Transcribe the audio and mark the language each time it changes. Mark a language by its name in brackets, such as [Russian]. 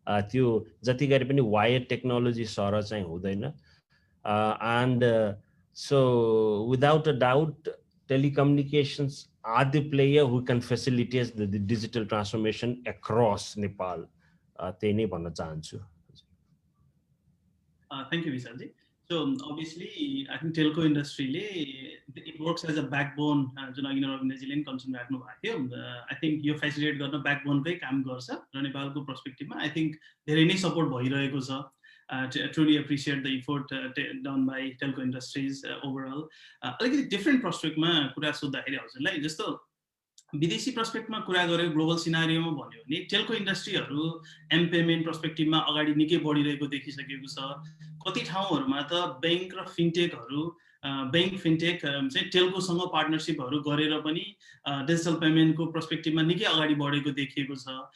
[Nepali] त्यो जति गरे पनि वायर टेक्नोलोजी सर चाहिँ हुँदैन [English] And so without a doubt telecommunications are the player who can facilitate the digital transformation across Nepal. [Nepali] त्यही नै भन्न चाहन्छु. [English] Thank you, Vishalji. So obviously, I think telco industry it works as a backbone. [Nepali] जुन अघि रविन्द्रजीले पनि concern राख्नु भएको थियो. [English] I think [Nepali] यो फेसिलिटेट गर्न ब्याकबोनकै काम गर्छ र नेपालको पर्सपेक्टिभमा I think धेरै नै सपोर्ट भइरहेको छ. [English] Truly appreciate the effort done by telco industries overall. [Nepali] अलिकति डिफ्रेन्ट पर्सपेक्टमा कुरा सोध्दाखेरि हजुरलाई जस्तो विदेशी पर्सपेक्टमा कुरा गरे ग्लोबल सिनारियोमा भन्यो भने टेल्को इन्डस्ट्रीहरू एम पेमेन्ट पर्सपेक्टिभमा अगाडि निकै बढिरहेको देखिसकेको छ. कति ठाउँहरूमा त बैंक र फिनटेकहरू बैंक फिनटेक चाहिँ टेल्कोसँग पार्टनरसिपहरू गरेर पनि डिजिटल पेमेन्टको पर्सपेक्टिभमा निकै अगाडि बढेको देखिएको छ.